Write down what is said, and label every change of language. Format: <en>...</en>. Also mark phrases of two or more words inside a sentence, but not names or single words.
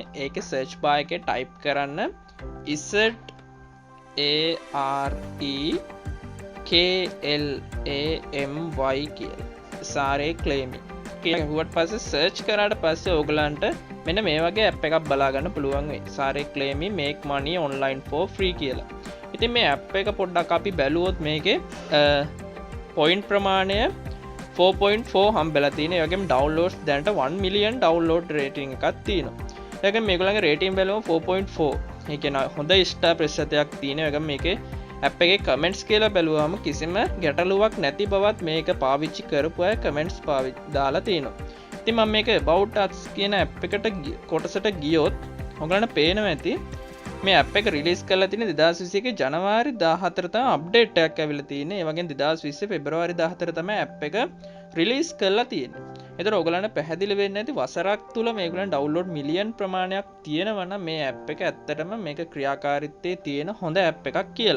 <si>ඒකේ search bar එකේ type කරන්න Zareklamy කියලා. Zareklamy කියලා ගහුවට පස්සේ search කරාට පස්සේ ඔයගලන්ට මෙන්න මේ වගේ app එකක් බලා ගන්න පුළුවන් වෙයි. Zareklamy make money online for free කියලා. ඉතින් මේ app එක පොඩ්ඩක් අපි බැලුවොත් මේකේ point ප්‍රමාණය 4.4 හම්බෙලා තියෙනවා. ඒ වගේම downloads දැනට 1</si> <en>million download rating</en> <si>එකක් තියෙනවා. ඒ වගේම මේගොල්ලන්ගේ rating බැලුවම 4.4. ඒ කියන්නේ හොඳ star ප්‍රතිශතයක් තියෙනවා. ඒ වගේම මේකේ app එකේ comments කියලා බැලුවාම කිසිම ගැටලුවක් නැති බවත් මේක පාවිච්චි කරපු අය comments දාලා තියෙනවා. ඉතින් මම මේක</si> <en>about us</en> <si>කියන app එකට කොටසට ගියොත් ඔයගලන්ට පේනවා ඇති මේ app එක රිලීස් කරලා තියෙන්නේ 2021 ජනවාරි 14 තමයි අප්ඩේට් එකක් ඇවිල්ලා තියෙන්නේ. ඒ වගේම 2020 පෙබරවාරි 14 තමයි app එක රිලීස් කරලා තියෙන්නේ. ඒතර ඔයගලන්ට පැහැදිලි වෙන්නේ නැති වසරක් තුල මේගොල්ලන් ඩවුන්ලෝඩ් මිලියන් ප්‍රමාණයක් තියෙනවා නම් මේ app එක ඇත්තටම මේක ක්‍රියාකාරීත්වයේ තියෙන හොඳ app එකක් කියලා.</si>